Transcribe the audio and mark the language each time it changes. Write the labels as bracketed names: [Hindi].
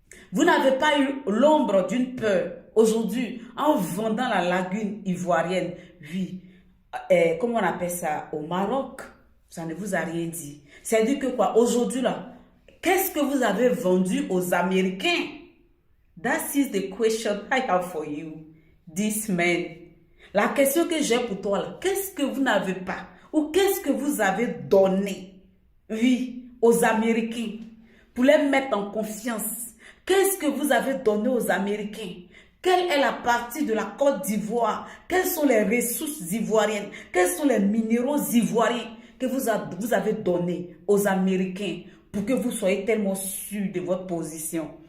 [French] Vous n'avez pas eu l'ombre d'une peur aujourd'hui en vendant la lagune ivoirienne. Oui, comment on appelle ça au Maroc? Ça ne vous a rien dit. C'est-à-dire que quoi? Aujourd'hui là, qu'est-ce que vous avez vendu aux Américains? [English] That is the question I have for you, this man. [French] La question que j'ai pour toi là, qu'est-ce que vous n'avez pas? Ou qu'est-ce que vous avez donné? Oui, aux Américains pour les mettre en confiance. Qu'est-ce que vous avez donné aux Américains? Quelle est la partie de la Côte d'Ivoire? Quelles sont les ressources ivoiriennes? Quels sont les minéraux ivoiriens que vous avez donnés aux Américains pour que vous soyez tellement sûrs de votre position?